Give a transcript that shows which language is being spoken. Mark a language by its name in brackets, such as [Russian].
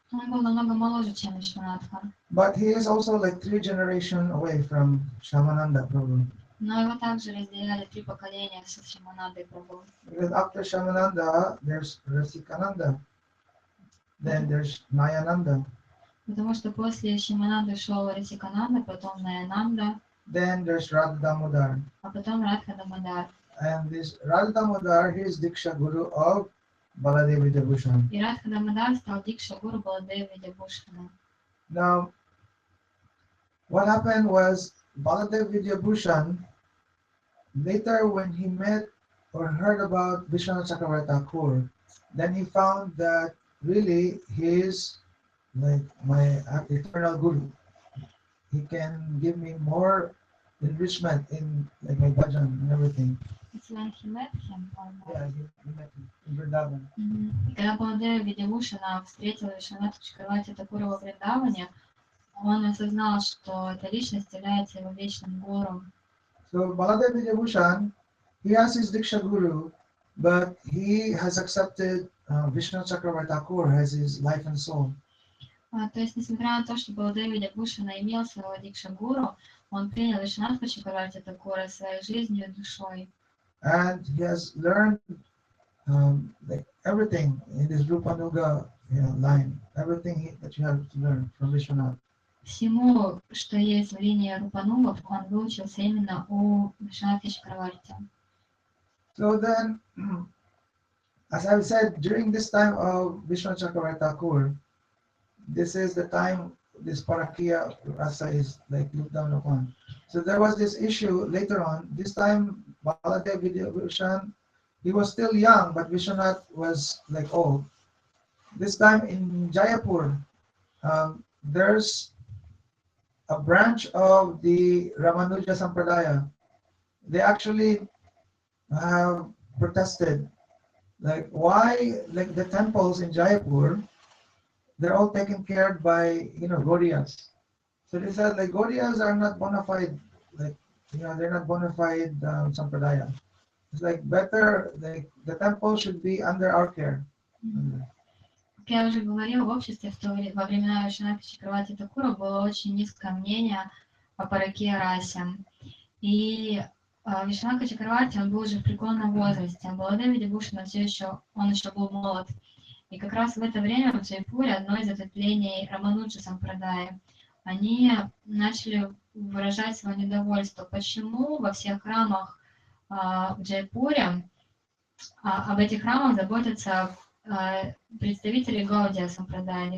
[Russian] Он был намного моложе, чем Вишванатха. [English] But he is also 3 generations away from Shamananda Prabhu. [Russian] Но его также разделяли 3 поколения с Шьяманандой Прабху. [English] Because after Shamananda, there's Rasikananda, then there's Nayananda. [Russian] Потому что после Шьямананды шел Расикананда, потом Наянанда, [English] then there's Radha Damodar. [Russian] а потом Радха Дамодар. [English] And this Radha Damodar, he is Diksha Guru of Baladev Vidyabhushan. [Russian] И Радха Дамодар стал Дикша Гуру Баладева Видябушана. [English] Now, what happened was Baladev Vidyabhushan, later when he met or heard about Vishwanath Chakravarti Thakur, then he found that really he is like my eternal Guru. He can give me more enrichment in like my bhajan and everything. It's when he met him. Yeah, he met him in Vrindavan. [Russian] Когда Баладева Видябушана встретил Вишванатхи Чакраварти Такура во Вриндаване, он осознал, что эта личность является его вечным гуру. [English] So Baladev Vidyabhushan, he has his Diksha Guru, but he has accepted Vishwanath Chakravarti Thakur as his life and soul. [Russian] То есть, несмотря на то, что Баладева Видябушана имел своего Дикша Гуру, он принял Вишванатхи Чакраварти Такура своей жизнью и душой. [English] And he has learned like everything in this Rupanuga line, everything that you have to learn from Vishwanath. [Russian] Всему, что есть в линии Рупанугов, он выучился именно у Вишванатхи Чакраварти. [English] So then, as I've said, during this time of Vishwanath Chakravarti Thakur, this is the time this Parakiya Rasa is like looked down upon. So there was this issue later on. This time, Baladev Vidyabhushan, he was still young, but Vishwanath was like old. This time in Jayapur, there's a branch of the Ramanuja Sampradaya. They actually have protested, like why, like the temples in Jaipur, they're all taken care of by Gaudiyas. So they said like Gaudiyas are not bona fide, like they're not bona fide Sampradaya. It's like better, like the temple should be under our care. [Russian] Как я уже говорила, в обществе во времена Вишванатхи Чакраварти Такура было очень низкое мнение о Паракия расе. И Вишванатхи Чакраварти, он был уже в преклонном возрасте, а Баладева Видябушана он еще был молод. И как раз в это время в Джайпуре, одно из ответвлений Рамануджа Сампрадаи, они начали выражать свое недовольство, почему во всех храмах в Джайпуре об этих храмах заботятся представители Гаудия Сампрадая.